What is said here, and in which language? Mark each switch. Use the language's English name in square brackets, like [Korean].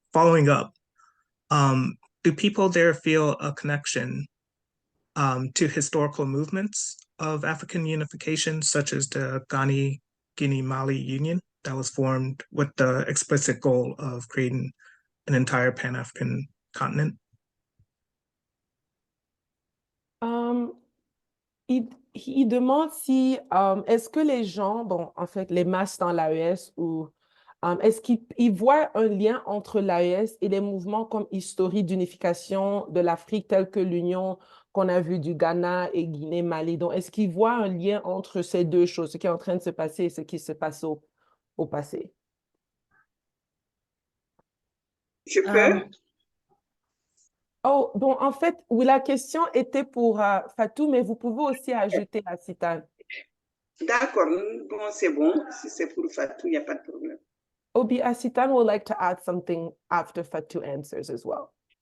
[English] Following up, do people there feel a connection to historical movements of African unification, such as the Guinea-Mali Union that was formed with the explicit goal of creating an entire Pan-African continent? [French] Il demande si, est-ce que les gens, bon, en fait, les masses dans l'AES, ou est-ce qu'ils voient un lien entre l'AES et les mouvements comme historiques d'unification de l'Afrique, tels que l'union qu'on a vue du Ghana et Guinée-Mali? Donc, est-ce qu'ils voient un lien entre ces deux choses, ce qui est en train de se passer et ce qui se passe au passé? Je peux? Oh, bon, en fait, oui, la question était pour Fatou, mais vous pouvez aussi ajouter à Sitan. D'accord, bon, c'est bon. Si c'est pour Fatou, il n'y a pas de problème. [English] Obi, Asitan would like to add something after Fatou answers as well.